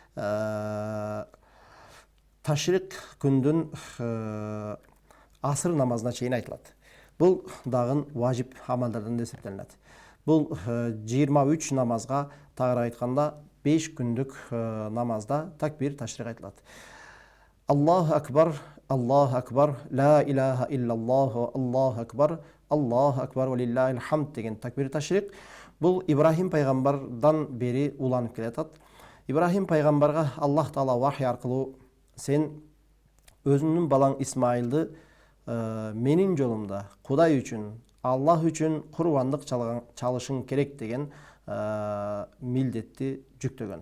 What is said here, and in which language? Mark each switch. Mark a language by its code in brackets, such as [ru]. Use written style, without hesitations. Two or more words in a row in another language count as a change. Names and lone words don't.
[ky] Ташрик күндүн асыр намазына чейин айтылат. Бул дагы важип амалдардан эсептелинет. Бул 23 намазга, тагыраак айтканда 5 күндүк намазда такбир ташрих айтылат. [ar] الله أكبر الله أكبر لا إله إلا الله الله أكبر الله أكبر ولله الحمد [ky] деген такбир ташрих. Бул Ибрахим пайгамбардан бери уланып келатат. Ибрахим пайгамбарга Аллах Таала вахий аркылуу сен өзүңнүн балаң Исмайылды менин жолумда Кудай үчүн, Аллах үчүн курбандык чалышың керек деген милдетти жүктөгөн.